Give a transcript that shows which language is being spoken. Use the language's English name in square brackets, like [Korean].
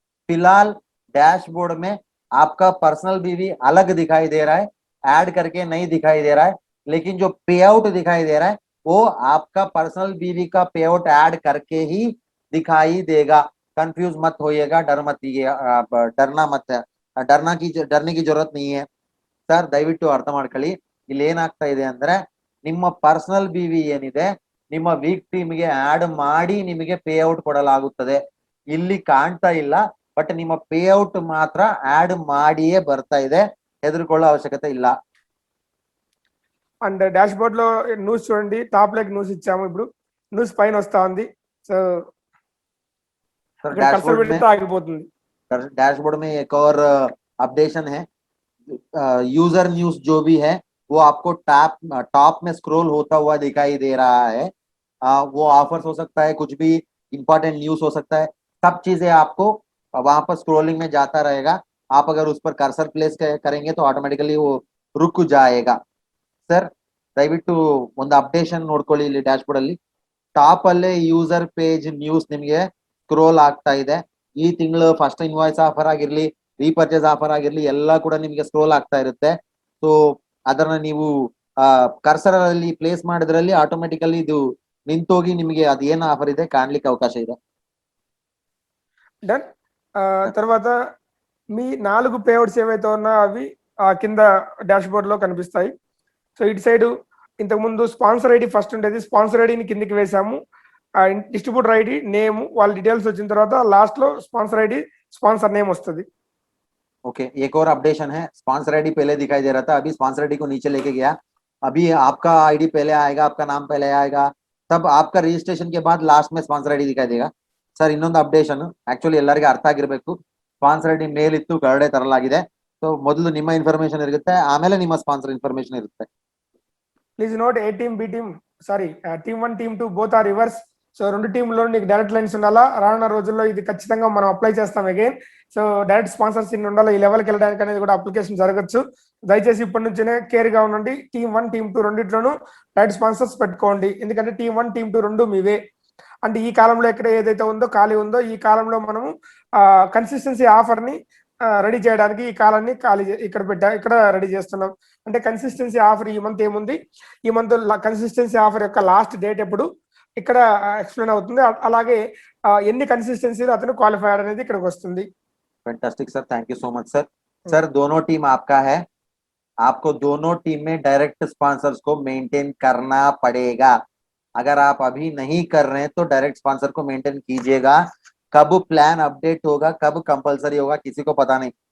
[Hindi] फिलहाल डैशबोर्ड में आपका पर्सनल BV अलग दिखाई दे रहा है, ऐड करके नहीं दिखाई दे रहा है, लेकिन जो पे आउट दिखाई दे रहा है वो आपका पर्सनल BV का पे आउट ऐड करके ही दिखाई देगा. कंफ्यूज मत होइएगा, डरने की जरूरत नहीं है. [Kannada] ಸರ್ ದಯವಿಟ್ಟು ಅರ್ಥ ಮಾಡ್ಕೊಳ್ಳಿ, ಇಲ್ಲಿ ಏನಾಗ್ತಾ ಇದೆ ಅಂದ್ರೆ ನಿಮ್ಮ ಪರ್ಸನಲ್ BV ಏನಿದೆ ನಿಮ್ಮ ವೀಕ್ ಟೀಮ್ಗೆ ಆಡ್ ಮಾಡಿ ನಿಮಗೆ ಪೇ ಔಟ್ ಕೊಡಲಾಗುತ್ತದೆ. ಇಲ್ಲಿ ಕಾಣ್ತಾ ಇಲ್ಲ, ಬಟ್ ನಿಮ್ಮ ಪೇ ಔಟ್ ಮಾತ್ರ ಆಡ್ ಮಾಡಿಯೇ ಬರ್ತಾ ಇದೆ, ಹೆದರ್ಕೊಳ್ಳೋ ಅವಶ್ಯಕತೆ ಇಲ್ಲ. [Telugu] అండ్ డాష్ బోర్డ్ లో న్యూస్ చూడండి, టాప్ లైక్ న్యూస్ ఇచ్చాము. ఇప్పుడు న్యూస్ పైన వస్తా ఉంది. సో [Hindi] सर [Telugu] ఇక్కడ కర్సర్ పెడితే ఆగిపోతుంది. [Hindi] डैशबोर्ड में एक और अपडेशन है, यूजर न्यूज जो भी है वो आपको टॉप में स्क्रॉल होता हुआ दिखाई दे रहा है. वो ऑफर्स हो सकता है, कुछ भी इंपॉर्टेंट न्यूज हो सकता है, सब चीजें आपको वहां पर स्क्रोलिंग में जाता रहेगा. आप अगर उस पर कर्सर प्लेस करेंगे तो ऑटोमेटिकली वो रुक जाएगा. [Kannada] ಸರ್ ದಯವಿಟ್ಟು ಒಂದು ಅಪ್ಡೇಷನ್ ನೋಡ್ಕೊಳ್ಳಿ. ಇಲ್ಲಿ ಡ್ಯಾಶ್ ಬೋರ್ಡ್ ಅಲ್ಲಿ ಟಾಪ್ ಅಲ್ಲೇ ಯೂಸರ್ ಪೇಜ್ ನ್ಯೂಸ್ ನಿಮಗೆ ಸ್ಕ್ರೋಲ್ ಆಗ್ತಾ ಇದೆ. ಈ ತಿಂಗಳು ಫಸ್ಟ್ ಇನ್ವಾಯ್ಸ್ ಆಫರ್ ಆಗಿರ್ಲಿ, ರೀಪರ್ಚೇಸ್ ಆಫರ್ ಆಗಿರ್ಲಿ, ಎಲ್ಲ ಕೂಡ ನಿಮಗೆ ಸ್ಕ್ರೋಲ್ ಆಗ್ತಾ ಇರುತ್ತೆ. ಸೊ ಅದನ್ನ ನೀವು ಕರ್ಸರ್ ಅಲ್ಲಿ ಪ್ಲೇಸ್ ಮಾಡಿದ್ರಲ್ಲಿ ಆಟೋಮೆಟಿಕಲಿ ಇದು ನಿಂತೋಗಿ ನಿಮಗೆ ಅದೇನು ಆಫರ್ ಇದೆ ಕಾಣ್ಲಿಕ್ಕೆ ಅವಕಾಶ ಇದೆ. [Telugu] డన్. తర్వాత మీ 4 పేఅవుట్స్ ఏవైతే ఉన్నాయో అవి కింద డాష్ బోర్డ్ లో కనిపిస్తాయి. సో ఇటు సైడ్ ఇంతకు ముందు స్పాన్సర్ ఐడి ఫస్ట్ ఉండేది, స్పాన్సర్ ఐడిని కిందికి వేసాము. డిస్ట్రిబ్యూటర్ ఐడి, నేమ్, వాళ్ళ డీటెయిల్స్ వచ్చిన తర్వాత లాస్ట్ లో స్పాన్సర్ ఐడి, స్పాన్సర్ నేమ్ వస్తుంది. [Hindi] ओके, एक और अपडेशन है. स्पॉन्सर आईडी पहले दिखाई दे रहा था, अभी स्पॉन्सर आईडी को नीचे लेके गया. अभी आपका आईडी पहले आएगा, आपका नाम पहले आएगा, तब आपका रजिस्ट्रेशन के बाद लास्ट में स्पॉन्सर आईडी दिखाई देगा. [Kannada] ಸರ್ ಇನ್ನೊಂದು ಅಪ್ಡೇಷನ್, ಆಕ್ಚುಲಿ ಎಲ್ಲರಿಗೂ ಅರ್ಥ ಆಗಿರ್ಬೇಕು. ಸ್ಪಾನ್ಸರ್ ಐಡಿ ಮೇಲ್ ಇತ್ತು, ಕೆಳಗಡೆ ತರಲಾಗಿದೆ. ಸೊ ಮೊದಲು ನಿಮ್ಮ ಇನ್ಫಾರ್ಮೇಶನ್ ಇರುತ್ತೆ, ಆಮೇಲೆ ನಿಮ್ಮ ಸ್ಪಾನ್ಸರ್ ಇನ್ಫಾರ್ಮೇಶನ್ ಇರುತ್ತೆ. [Telugu] Please note, ఏ team B team, sorry team 1 team 2 both are reverse. So రెండు టీంలో నీకు డైరెక్ట్ లైన్స్ ఉండాలా. రానున్న రోజుల్లో ఇది ఖచ్చితంగా మనం అప్లై చేస్తాం అగైన్. సో డైరెక్ట్ స్పాన్సర్స్ ఇన్ని ఉండాలి, ఈ లెవెల్కి వెళ్ళడానికి అనేది కూడా అప్లికేషన్ జరగచ్చు. దయచేసి ఇప్పటి నుంచినే కేర్ గా ఉండండి. టీమ్ 1 టీమ్ 2 రెండిట్లోనూ డైరెక్ట్ స్పాన్సర్స్ పెట్టుకోండి. ఎందుకంటే టీమ్ 1 టీమ్ 2 రెండు మీవే. అంటే ఈ కాలంలో ఎక్కడ ఏదైతే ఉందో ఖాళీ ఉందో, ఈ కాలంలో మనము కన్సిస్టెన్సీ ఆఫర్ ని రెడీ చేయడానికి ఈ కాలాన్ని ఇక్కడ రెడీ చేస్తున్నాం. అంటే కన్సిస్టెన్సీ ఆఫర్ ఈ మంత్ ఏముంది, ఈ మంత్ కన్సిస్టెన్సీ ఆఫర్ యొక్క లాస్ట్ డేట్ ఎప్పుడు ఇక్కడ ఎక్స్ప్లెయిన్ అవుతుంది. అలాగే ఎన్ని కన్సిస్టెన్సీలో అతను క్వాలిఫై అనేది ఇక్కడికి వస్తుంది. [Hindi] Fantastic sir, thank you so much sir. Sir दोनों टीम आपका है, आपको दोनों टीम में डायरेक्ट स्पॉन्सर्स को मेंटेन करना पड़ेगा. अगर आप अभी नहीं कर रहे हैं तो डायरेक्ट स्पॉन्सर को मेंटेन कीजिएगा. कब प्लान अपडेट होगा, कब कंपलसरी होगा, किसी को पता नहीं.